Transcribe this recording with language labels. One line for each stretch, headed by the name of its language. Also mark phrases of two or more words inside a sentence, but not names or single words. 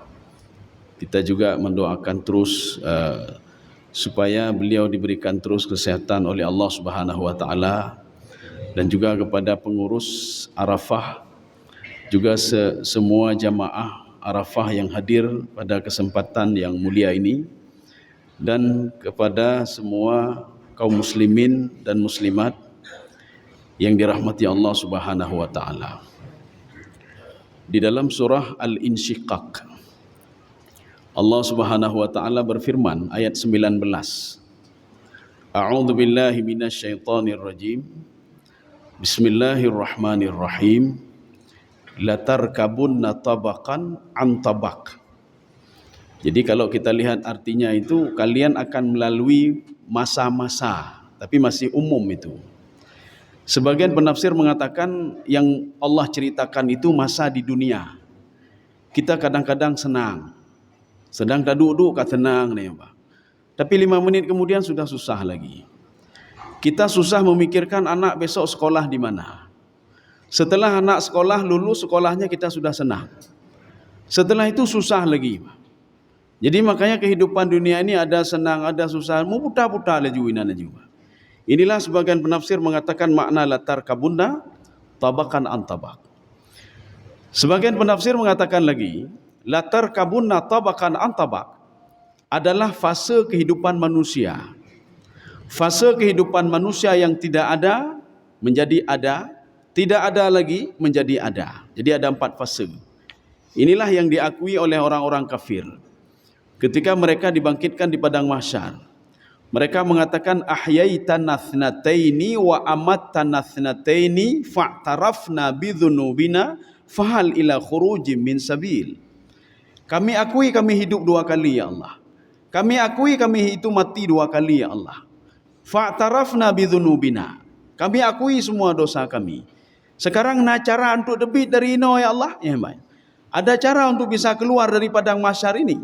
Indonesian: Kita juga mendoakan terus supaya beliau diberikan terus kesehatan oleh
Arabic: الله سبحانه وتعالى,
Indonesian: dan juga kepada pengurus Arafah, juga semua jamaah Arafah yang hadir pada kesempatan yang mulia ini, dan kepada semua kaum muslimin dan muslimat yang dirahmati
Arabic: الله سبحانه وتعالى.
Indonesian: Di dalam surah Al-Insyiqaq,
Arabic: الله سبحانه وتعالى
Indonesian: berfirman ayat 19.
Arabic: أعوذ بالله من الشيطان الرجيم. Bismillahirrahmanirrahim. لتركبن طبقا عن طبق.
Indonesian: Jadi kalau kita lihat artinya itu, kalian akan melalui masa-masa, tapi masih umum itu. Sebagian penafsir mengatakan yang Allah ceritakan itu masa di dunia. Kita kadang-kadang senang, sedang tak duduk kat tenang nih, Pak. Tapi 5 menit kemudian sudah susah lagi. Kita susah memikirkan anak besok sekolah di mana. Setelah anak sekolah lulus sekolahnya kita sudah senang. Setelah itu susah lagi, Pak. Jadi makanya kehidupan dunia ini ada senang, ada susah, mau putar-putar laju inan juga. Inilah sebagian penafsir mengatakan makna
Arabic: لتركبن طبقا عن طبق.
Indonesian: Sebagian penafsir mengatakan lagi,
Arabic: لتركبن طبقا عن طبق
Indonesian: adalah fase kehidupan manusia. Fase kehidupan manusia yang tidak ada menjadi ada, tidak ada lagi menjadi ada. Jadi ada 4 fase. Inilah yang diakui oleh orang-orang kafir. Ketika mereka dibangkitkan di padang mahsyar, mereka mengatakan
Arabic: أحييتنا اثنتين وأمتنا اثنتين فاعترفنا بذنوبنا فهل إلى خروج من سبيل.
Indonesian: Kami akui kami hidup 2 kali
Arabic: يا الله.
Indonesian: Kami akui kami itu mati 2 kali
Arabic: يا الله. فاعترفنا بذنوبنا.
Indonesian: Kami akui semua dosa kami. Sekarang nak cara untuk debit dari ino
Arabic: يا الله?
Indonesian: Ya, baik. Ada cara untuk bisa keluar dari padang mahsyar ini.